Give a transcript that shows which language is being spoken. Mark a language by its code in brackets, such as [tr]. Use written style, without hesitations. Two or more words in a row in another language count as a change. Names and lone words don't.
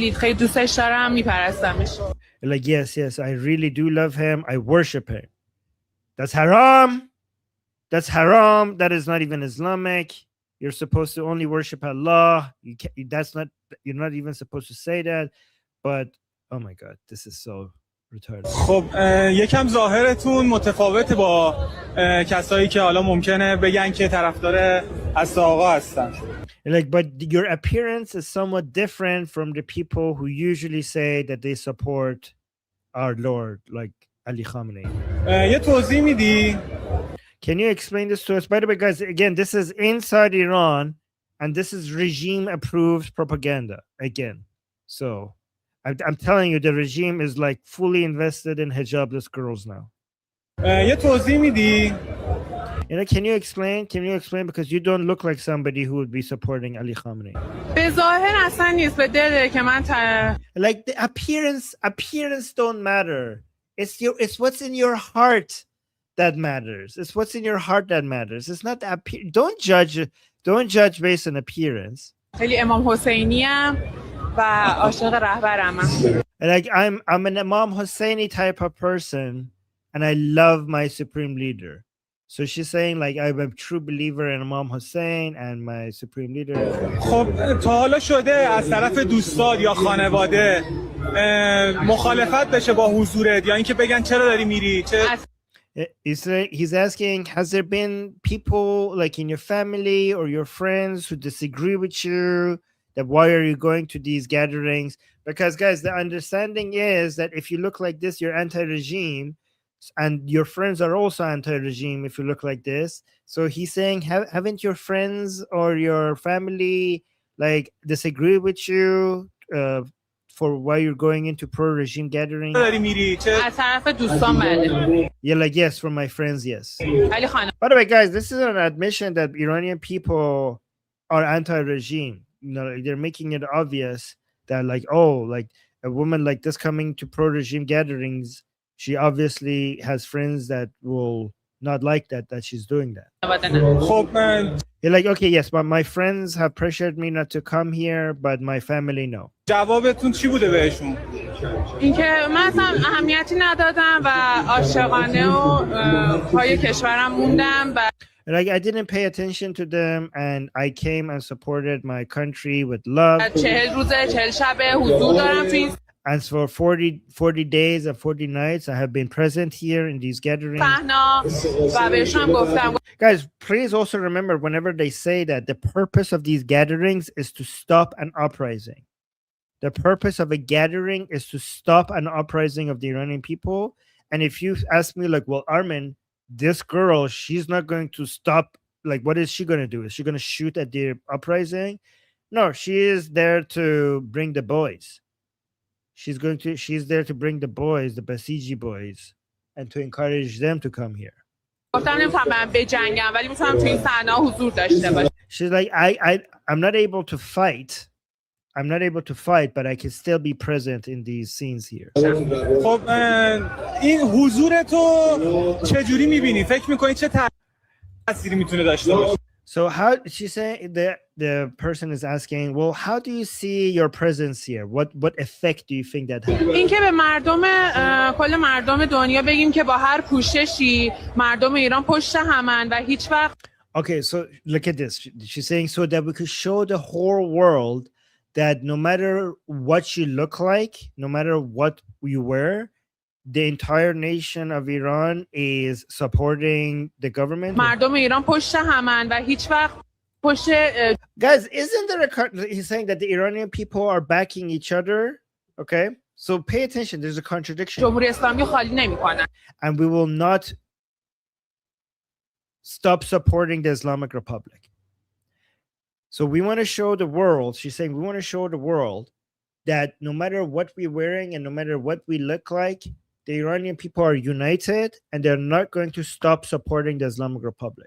[en] Like, yes, I really do love him. I worship him. That's haram. That's haram. That is not even Islamic. You're supposed to only worship Allah. You're not even supposed to say that. But oh my God, this is so retarded. [fa] خب یکم ظاهرتون متفاوته با کسایی که حالا ممکنه بگن که طرفدار حضرت آقا هستن. [en] Like, but your appearance is somewhat different from the people who usually say that they support our Lord, like Ali Khamenei. [fa] یه توضیح میدی؟ [en] Can you explain this to us? By the way, guys, again, this is inside Iran, and this is regime-approved propaganda. Again, so I'm telling you, the regime is like fully invested in hijabless girls now. [fa] یه توضیح میدی؟ [en] You know, can you explain? Can you explain? Because you don't look like somebody who would be supporting Ali Khamenei. [fa] به ظاهر اصلا نیست به دل که من [en] Like, the appearance don't matter. It's what's in your heart that matters. It's what's in your heart that matters. It's not the don't judge based on appearance. [fa] خیلی امام حسینی ام و عاشق رهبرم. [en] Like, I'm an Imam Hosseini type of person, and I love my supreme leader. So she's saying, like, I'm a true believer in Imam Hussein and my supreme leader. [fa] خب تا حالا شده از طرف دوستان یا خانواده مخالفت بشه با حضورت یا اینکه بگن چرا داری میری؟ [en] He's asking, has there been people like in your family or your friends who disagree with you? That why are you going to these gatherings? Because, guys, the understanding is that if you look like this, you're anti-regime, and your friends are also anti-regime if you look like this. So he's saying, haven't your friends or your family like disagree with you for why you're going into pro-regime gathering? [fa] داری میری چه از طرف دوستان بله. [en] You're like, yes, from my friends, yes. By the way, guys, this is an admission that Iranian people are anti-regime. You know, they're making it obvious that, like, oh, like a woman like this coming to pro-regime gatherings, she obviously has friends that will not like that she's doing that. You're like, okay, yes, but my friends have pressured me not to come here, but my family no. [fa] جوابتون چی بوده بهشون؟ اینکه من اصلا اهمیتی ندادم و عاشقانه و پای کشورم موندم و [en] Like, I didn't pay attention to them, and I came and supported my country with love. [fa] 40 روزه 40 شبه حضور دارم تو این [en] And for 40 days and 40 nights, I have been present here in these gatherings. [fa] صحنا و بهشون گفتم. [en] Guys, please also remember whenever they say that the purpose of these gatherings is to stop an uprising. The purpose of a gathering is to stop an uprising of the Iranian people. And if you ask me, like, well, Armin, this girl, she's not going to stop. Like, what is she going to do? Is she going to shoot at the uprising? No, she is there to bring the boys. She's there to bring the boys, the Basiji boys, and to encourage them to come here. She's like, I'm not able to fight. I'm not able to fight, but I can still be present in these scenes here. [fa] خب این حضور تو چجوری می‌بینی؟ فکر می‌کنی چه تأثیری میتونه داشته باشه؟ [en] So how she's saying the person is asking, well, how do you see your presence here? What effect do you think that has? [fa] اینکه به کل مردم دنیا بگیم که با هر کوششی مردم ایران پشت همن و هیچ وقت. [en] Okay, so look at this. She's saying so that we could show the whole world that no matter what you look like, no matter what you wear, the entire nation of Iran is supporting the government. [fa] مردم ایران پشت همن و هیچ وقت پشت. [en] Guys, isn't there he's saying that the Iranian people are backing each other? Okay, so pay attention. There's a contradiction. [fa] جمهوری اسلامی خالی نمی‌کنن. [en] And we will not stop supporting the Islamic Republic. So we want to show the world, she's saying, we want to show the world that no matter what we're wearing and no matter what we look like, the Iranian people are united and they're not going to stop supporting the Islamic Republic.